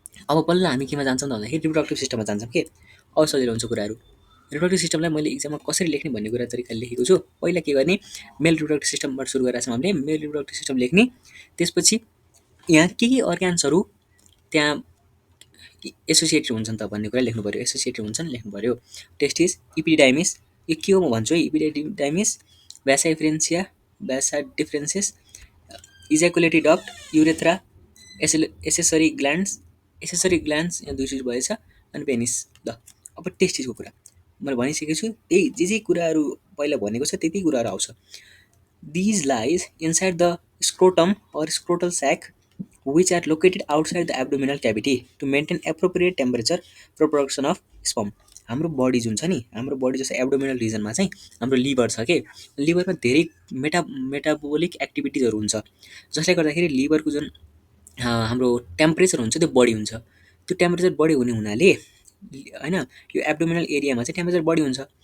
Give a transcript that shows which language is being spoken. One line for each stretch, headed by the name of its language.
Nepali: अब बल्ल हामी केमा जान्छौँ त भन्दाखेरि रिप्रोडक्टिभ सिस्टममा जान्छौँ के। अब सजिलो हुन्छ कुराहरू। रिप्रोडक्टिभ सिस्टमलाई मैले इक्जाममा कसरी लेख्ने भन्ने कुरा तरिकाले लेखेको छु। पहिला के गर्ने, मेल रिप्रोडक्टिभ सिस्टमबाट सुरु गरेर हामीले मेल रिप्रोडक्टिभ सिस्टम लेख्ने। त्यसपछि यहाँ के अर्ग्यान्सहरू त्यहाँ एसोसिएटेड हुन्छन् त भन्ने कुरा लेख्नु पऱ्यो। एसोसिएटेड हुन्छन् लेख्नु पऱ्यो। टेस्टिस, इपिडिडाइमिस, यो के हो म भन्छु है। इपिडिडाइमिस, भ्यासा डिफरेन्सिया, भ्यासा डिफरेन्सिस, इजाकुलेटरी डक्ट, युरेथ्रा, एसेसरी ग्ल्यान्ड्स यहाँ दुईचोटि भएछ, अनि पेनिस। ल, अब टेस्टिसको कुरा मैले भनिसकेको छु। त्यही जे कुराहरू पहिला भनेको छ त्यति कुराहरू आउँछ।
English: These lies inside the scrotum or scrotal sac, which are located outside the abdominal cavity to maintain appropriate temperature for production of sperm.
Nepali: हाम्रो बडी जुन छ नि, हाम्रो बडी जस्तो एब्डोमिनल रिजनमा चाहिँ हाम्रो लिभर छ के, लिभरमा धेरै मेटाबोलिक एक्टिभिटिजहरू हुन्छ, जसले गर्दाखेरि लिभरको जुन हाम्रो टेम्परेचर हुन्छ त्यो बढी हुन्छ। त्यो टेम्परेचर बढी हुने हुनाले होइन, यो एब्डोमिनल एरियामा चाहिँ टेम्परेचर बढी हुन्छ।